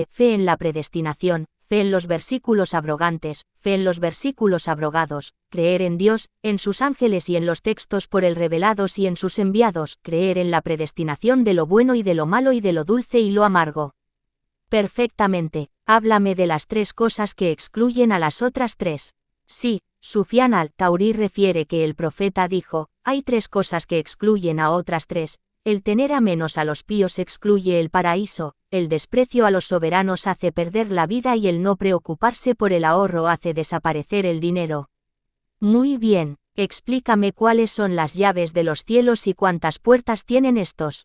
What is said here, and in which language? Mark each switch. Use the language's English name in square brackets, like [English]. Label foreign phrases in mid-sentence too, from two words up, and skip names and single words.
[Spanish] Fe en la predestinación, fe en los versículos abrogantes, fe en los versículos abrogados, creer en Dios, en sus ángeles y en los textos por él revelados y en sus enviados, creer en la predestinación de lo bueno y de lo malo y de lo dulce y lo amargo. Perfectamente. Háblame de las 3 cosas que excluyen a las otras 3. Sí, Sufyan al-Thawri refiere que el profeta dijo: hay 3 cosas que excluyen a otras 3. El tener a menos a los píos excluye el paraíso, el desprecio a los soberanos hace perder la vida y el no preocuparse por el ahorro hace desaparecer el dinero. Muy bien, explícame cuáles son las llaves de los cielos y cuántas puertas tienen estos.